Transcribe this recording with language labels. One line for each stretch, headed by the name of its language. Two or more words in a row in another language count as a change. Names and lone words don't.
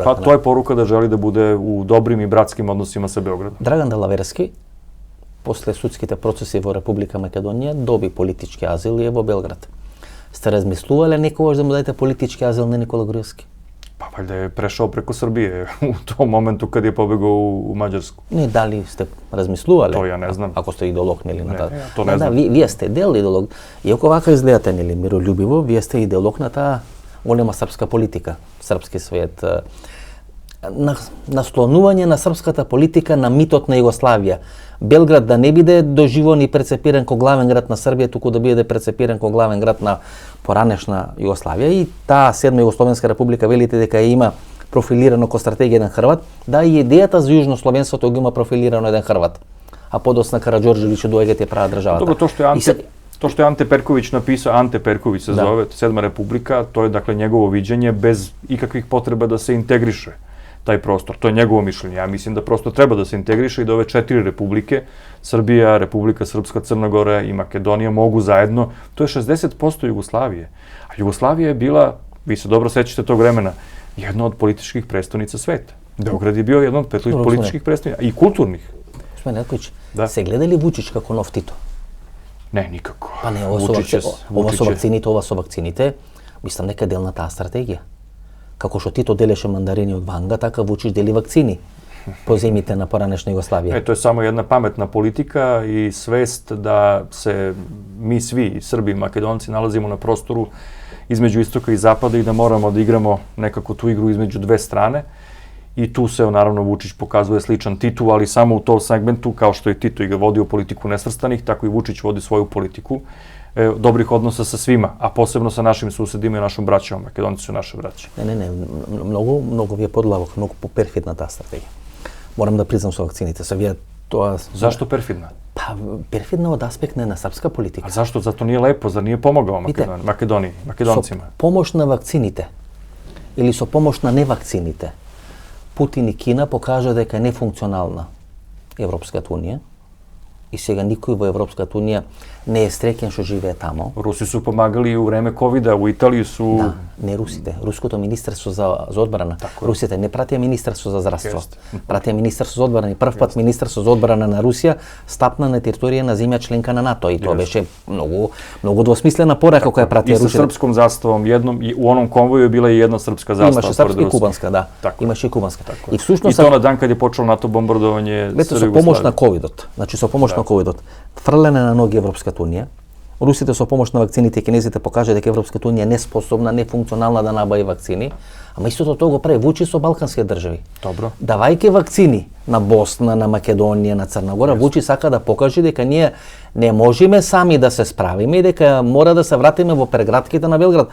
Serbian: Pa to je poruka da želi da bude u dobrim i bratskim odnosima sa Beogradom.
Macedonian: Драган Делаверски, после судските процеси во Република Македонија, доби политички азил и е во Белград. Сте размислувале некогаш да му дадете политички азил на Никола Груевски?
Serbian: Pa valjda je prešao preko Srbije u tom momentu kad je pobegao u Mađarsku.
Macedonian: Не, дали сте размислувале?
Serbian: To ja ne znam.
Macedonian: Ако сте идеолог, нели, на таа?
Serbian: To ne znam.
Macedonian: Вие сте дел идеолог. Иако вака изгледате, нели, миролюбиво, вие сте идеолог на таа голема српска политика, српски свет. Наслонување на српската политика на митот на Југославија. Белград да не биде доживон и прецепиран ко главен град на Србија, туку да биде прецепиран ко главен град на поранешна Југославија. И таа седма Југословенска република, велите дека има профилирано ко стратегија еден Хрват, да и идејата за јужнословенството го има профилирано еден Хрват. А подосна Караđorđević доаѓа те права државата.
Serbian: Dobro, to što je Ante Perković napisao, Ante Perković se zove, Sedma republika, to je dakle njegovo viđenje bez ikakvih potreba da se integriše taj prostor. To je njegovo mišljenje. Ja mislim da prosto treba da se integriše i da ove 4 republike, Srbija, Republika Srpska, Crna Gora i Makedonija mogu zajedno. To je 60% Jugoslavije. A Jugoslavija je bila, vi se dobro sećate tog vremena, jedna od političkih prestonica sveta. Beograd je bio jedna od političkih prestonica i kulturnih. Gospodin Ratković,
Macedonian: се гледа ли Вучич како нов Тито? Не, никако. Па не, ова со вакцините, мислам дека е дел на таа стратегија. Како што Тито делеше мандарини од Ванга, така Вучич дели вакцини по земите на поранешна Југославија.
Serbian: To je samo jedna pametna politika i svest da se mi svi, Srbi i Makedonci, nalazimo na prostoru između istoka i zapada i da moramo da igramo nekako tu igru između dve strane. I tu se, naravno, Vučić pokazuje sličan Titu, ali samo u tom segmentu, kao što je Tito vodio politiku nesvrstanih, tako i Vučić vodi svoju politiku dobrih odnosa sa svima, a posebno sa našim susedima i našom braćom. Makedonci su naše braće.
Macedonian: Не, многу ви е подлавок, многу перфидна таа стратегија. Морам да признам со вакцините. Вие тоа...
Serbian: Zašto perfidna?
Macedonian: Па, Перфидна од аспект на српска политика.
Serbian: A zašto? Zato nije lepo, zar nije pomogao Makedoniji, Makedoncima?
Macedonian: Со помош на вакцините или со помош на невакцините, Путин и Кина покажа дека е нефункционална Европската унија и сега никој во Европската унија не е среќен што живее тамо.
Serbian: Rusi su pomagali u vreme COVID-a, u Italiji su...
Macedonian: Да, не русите, руското министерство за одбрана. Русите не пратија министерство за здравство, пратија министерство за одбрана и прв пат министерство за одбрана на Русија стапна на територија на земја членка на НАТО и тоа беше многу двосмислена порака која пратија Русите.
Serbian: И sa srpskom zastavom, u onom konvoju je bila i jedna srpska zastava.
Macedonian: Имаше српска и кубанска, да. Имаше и кубанска. И всушност
Serbian: и то на дан кад je počelo NATO bombardovanje
Macedonian: Србија со помош на ковидот. Значи со помош на ковидот, фрлене на ноги Европската унија. Русите со помош на вакцините и кинезите покажа дека Европската унија е неспособна, нефункционална да набави вакцини, ама истото тоа го прави Вучич со балканските држави. Добро. Давајќи вакцини на Босна, на Македонија, на Црна Гора, Вучич сака да покаже дека ние не можеме сами да се справиме и дека мора да се вратиме во прегратките на Белград.